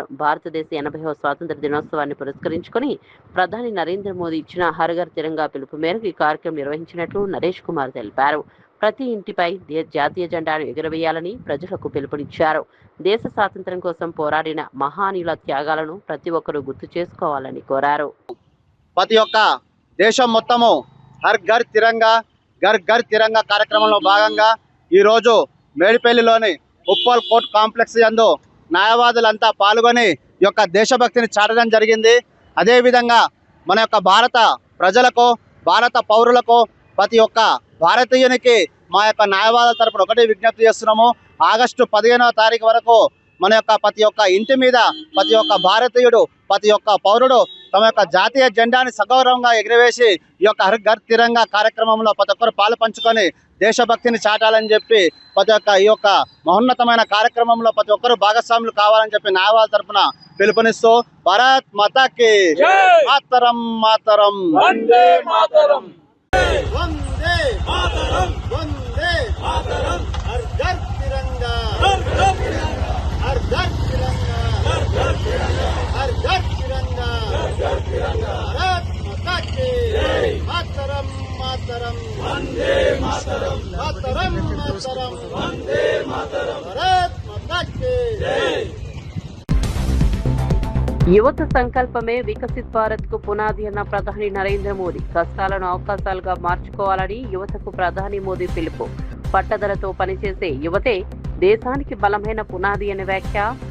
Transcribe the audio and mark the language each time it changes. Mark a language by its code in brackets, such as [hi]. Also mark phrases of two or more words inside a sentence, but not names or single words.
[te] భారతదేశ 80వ స్వాతంత్ర దినోత్సవాన్ని పురస్కరించుకుని ప్రధాని నరేంద్ర మోదీ ఇచ్చిన హర్ ఘర్ తిరంగా పిలుపు మేరకు ఈ కార్యక్రమం నిర్వహించినట్లు నరేష్ కుమార్ తెలిపారు. ప్రతి ఇంటిపై జాతీయ జెండాను ఎగురవేయాలని ప్రజలకు పిలుపునిచ్చారు. దేశ స్వాతంత్ర్యం కోసం పోరాడిన మహానీయుల త్యాగాలను ప్రతి ఒక్కరూ గుర్తు చేసుకోవాలని కోరారు. ప్రతి ఒక్క దేశం మొత్తము హర్ ఘర్ తిరంగా, ఘర్ ఘర్ తిరంగా కార్యక్రమంలో భాగంగా ఈరోజు మేడిపల్లిలోని ఉప్పల్ కోర్ట్ కాంప్లెక్స్ యందు న్యాయవాదులంతా పాల్గొని ఈ యొక్క దేశభక్తిని చాటడం జరిగింది. అదేవిధంగా మన యొక్క భారత ప్రజలకు, భారత పౌరులకు, ప్రతి ఒక్క భారతీయునికి మా యొక్క న్యాయవాదుల తరపున ఒకటి విజ్ఞప్తి చేస్తున్నాము. ఆగస్టు 15వ తారీఖు వరకు మన యొక్క ప్రతి ఒక్క ఇంటి మీద ప్రతి ఒక్క భారతీయుడు, ప్రతి ఒక్క పౌరుడు తమ యొక్క జాతీయ జెండాని సగౌరవంగా ఎగిరవేసి ఈ యొక్క హర్ ఘర్ తిరంగా కార్యక్రమంలో ప్రతి ఒక్కరు పాలు పంచుకొని దేశభక్తిని చాటాలని చెప్పి ప్రతి ఒక్క ఈ యొక్క మహోన్నతమైన కార్యక్రమంలో ప్రతి ఒక్కరు భాగస్వాములు కావాలని చెప్పి న్యాయవాదుల తరపున పిలుపునిస్తూ [hi] भारत माता की मातरम मातरम वंदे मातरम वंदे मातरम वंदे मातरम हर घर तिरंगा हर घर तिरंगा हर घर तिरंगा हर घर तिरंगा हर घर तिरंगा हर घर तिरंगा भारत माता की मातरम मातरम वंदे मातरम मातरम मातरम वंदे मातरम भारत माता की మాతరం మాతరం వందే మాతరం మాతరం మాతరం వందే మాతరం భారత్ మాతాకి [te] యువత సంకల్పమే వికసిత్ భారత్ కు పునాది అన్న ప్రధాని నరేంద్ర మోదీ. కష్టాలను అవకాశాలుగా మార్చుకోవాలని యువతకు ప్రధాని మోదీ పిలుపు. పట్టుదలతో పనిచేసే యువతే దేశానికి బలమైన పునాది అనే వ్యాఖ్య.